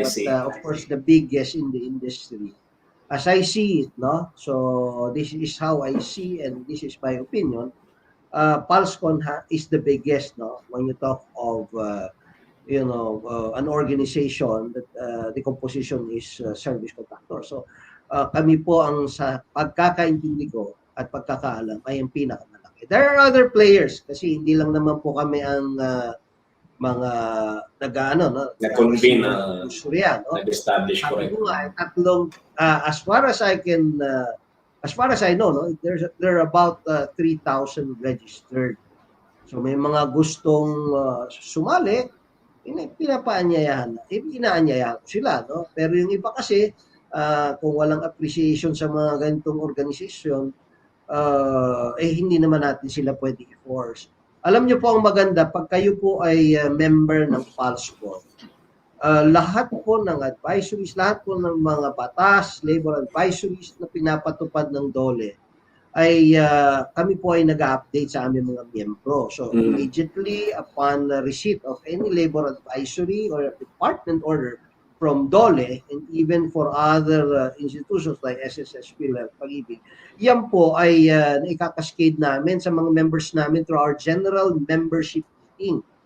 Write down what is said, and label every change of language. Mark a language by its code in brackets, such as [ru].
[en] Of course, the biggest in the industry, as I see it, no. So this is how I see, and this is my opinion. PALSCON is the biggest, no, when you talk of an organization that the composition is service contractor. [tl] So kami po ang sa pagkakaintindi ko at pagkakaalam ay ang pinakamalaki. There are other players kasi hindi lang naman po kami ang mga nag-convene nag-establish ko rin. [en] Tatlong as far as I know, no, there are about 3,000 registered. [tl] So may mga gustong sumali, inaanyayahan sila, no? Pero yung iba kasi kung walang appreciation sa mga ganitong organisasyon, hindi naman natin sila pwede i-force. Alam niyo po ang maganda, pag kayo po ay member ng PALSCON, lahat po ng advisories, lahat po ng mga batas, labor advisories na pinapatupad ng DOLE, ay kami po ay nag-update sa aming mga miyembro. [en] So, immediately upon receipt of any labor advisory or department order from DOLE and even for other institutions like SSS Philippine pag-ibig, yan po ay naikakascade namin sa mga members namin through our general membership meeting.